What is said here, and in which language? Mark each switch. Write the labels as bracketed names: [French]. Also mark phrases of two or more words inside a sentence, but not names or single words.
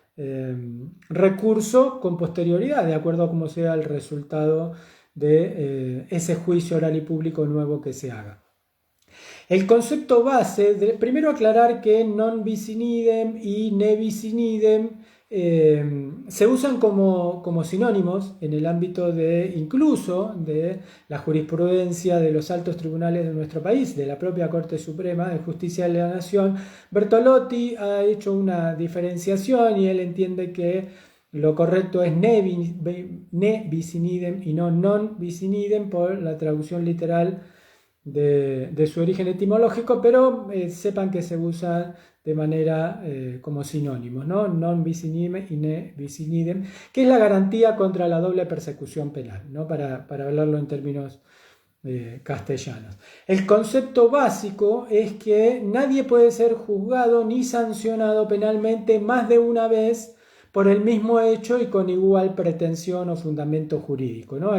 [Spanish] recurso con posterioridad, de acuerdo a cómo sea el resultado de ese juicio oral y público nuevo que se haga. El concepto base, primero aclarar que [Latin] non bis in idem [Spanish] y [Latin] ne bis in idem [Spanish] se usan como sinónimos en el ámbito incluso de la jurisprudencia de los altos tribunales de nuestro país, de la propia Corte Suprema de Justicia de la Nación. Bertolotti ha hecho una diferenciación y él entiende que lo correcto es [Latin] ne bis in idem [Spanish] y no [Latin] non bis in idem [Spanish] por la traducción literal de su origen etimológico, pero sepan que se usa de manera como sinónimos, ¿no? [Latin] Non bis in idem y ne bis in idem, [Spanish] que es la garantía contra la doble persecución penal, ¿no? Para hablarlo en términos castellanos. El concepto básico es que nadie puede ser juzgado ni sancionado penalmente más de una vez por el mismo hecho y con igual pretensión o fundamento jurídico, ¿no?